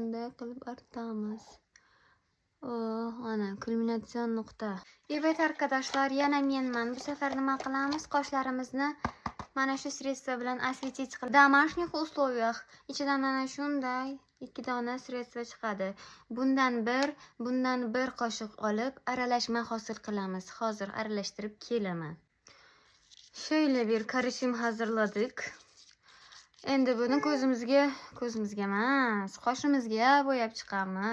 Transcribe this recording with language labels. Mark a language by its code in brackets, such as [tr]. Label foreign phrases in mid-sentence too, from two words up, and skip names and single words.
[uz] qilib artamiz. Ana kulminatsion nuqta. [tr] Evet arkadaşlar, [uz] yana menman. Bu safar nima qilamiz? Qoshlarimizni mana shu sredstvo bilan осветить qilib. [ru] В домашних условиях [uz] ichidan mana shunday 2 dona sredstvo chiqadi. Bundan bir qoshiq olib aralashma hosil qilamiz. Hozir aralashtirib kelaman. [tr] Şöyle bir karışım hazırladık. [uz] Endi buni ko'zimizga emas, qoshimizga bo'yab chiqamiz.